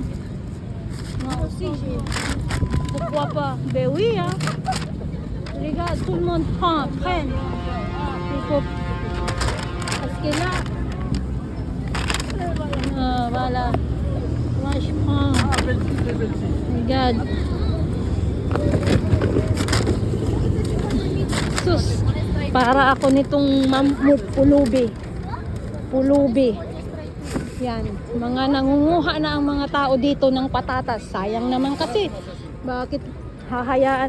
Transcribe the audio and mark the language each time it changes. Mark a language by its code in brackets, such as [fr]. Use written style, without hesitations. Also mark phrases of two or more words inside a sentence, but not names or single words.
[fr] Moi aussi, pourquoi pas? Ben oui, hein. Regarde, tout le monde prenne. Il faut... Parce que là... voilà. Moi, je prends... Regarde. [tl] Sus. Para ako nitong pulubi. Pulubi. Yan. Mga nangunguha na ang mga tao dito ng patatas. Sayang naman kasi. Bakit hahayaan?